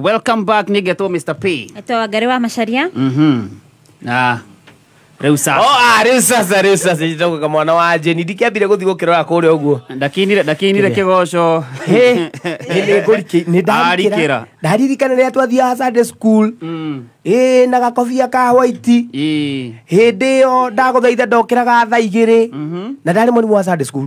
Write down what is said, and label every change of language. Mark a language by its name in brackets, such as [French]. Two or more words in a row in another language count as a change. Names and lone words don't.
[English] Welcome back [Kikuyu] nigetwo Mr. P. Eto Ngari wa Macharia. Na rĩu sasa. Rĩu sasa njitoka kama mwana wa Jeni ndikiambire guthi gukirora kũrĩa ũguo. Ndakinire kĩgoco. Nĩ ndaririkana rĩrĩa twathiaga [English] Sunday school. [Kikuyu] Na gakobia ka white. Hĩndĩ ĩyo ndagũthaitha ndokĩraga thaa 2 na ndarĩ mũrimũ wa [English] Sunday school.